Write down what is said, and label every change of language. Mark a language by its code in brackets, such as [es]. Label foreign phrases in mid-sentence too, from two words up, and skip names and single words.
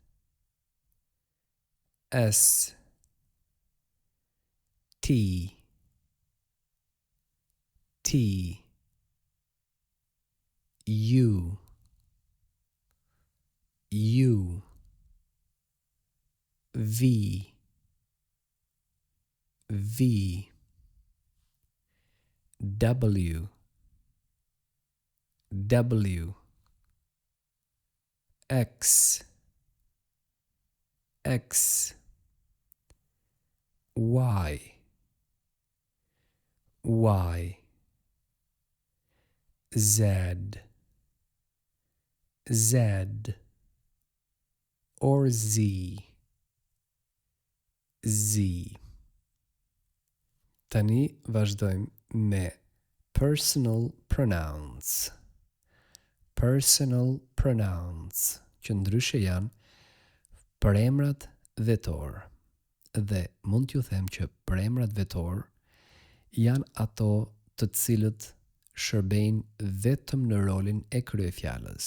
[en] S, T, T, U, U, V, V, W, W, X, X, Y, Y, Z, Z, or Z, Z. [sq] Tani vazhdojmë me [en] personal pronouns. Personal pronouns, [sq] që ndryshe janë përemrat vetor. Dhe mund t'ju them që përemrat vetor janë ato të cilët shërbejnë vetëm në rolin e kryefjalës.